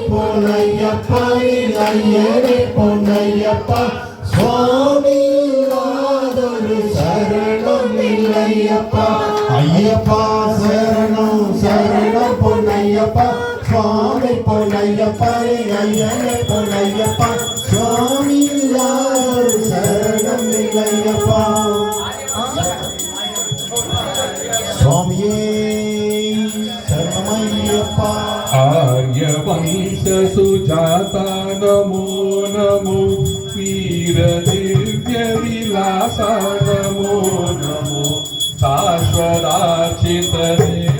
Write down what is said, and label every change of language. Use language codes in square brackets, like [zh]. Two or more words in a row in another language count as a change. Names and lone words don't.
[ta] பொன்னையப்பா ஐயனே பொன்னையப்பா சுவாமி இல்லாதொரு சரணம் இல்லையப்பா ஐயப்பா சரணம் சரணம் பொன்னையப்பா சுவாமி பொன்னையப்பா ஐயனே பொன்னையப்பா சுவாமி இல்லாதொரு சரணம் இல்லையப்பா சுவாமியே சரணமையப்பா [sa] आर्यवंश सुजाता नमो नमो वीरदिव्य विलासा नमो नमो शाश्वताचितने